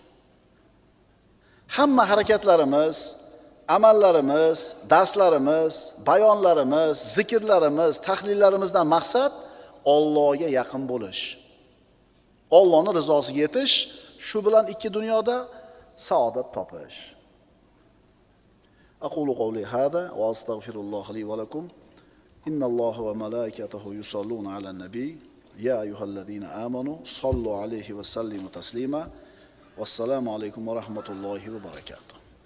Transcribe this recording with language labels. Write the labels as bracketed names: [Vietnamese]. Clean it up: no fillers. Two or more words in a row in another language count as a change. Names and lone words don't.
[Uzbek] Hamma harakatlarimiz, amallarimiz, darslarimiz, bayonlarimiz, zikrlarimiz, tahlillarimizdan maqsad Allohga yaqin bo'lish. Allohning rizosiga yetish, shu bilan ikki dunyoda saodat topish. [Arabic] أقول قولي هذا وأستغفر الله لي ولكم. إن الله وملائكته يصلون على النبي. يا أيها الذين آمنوا صلوا عليه وسلموا تسليما. والسلام عليكم ورحمة الله وبركاته.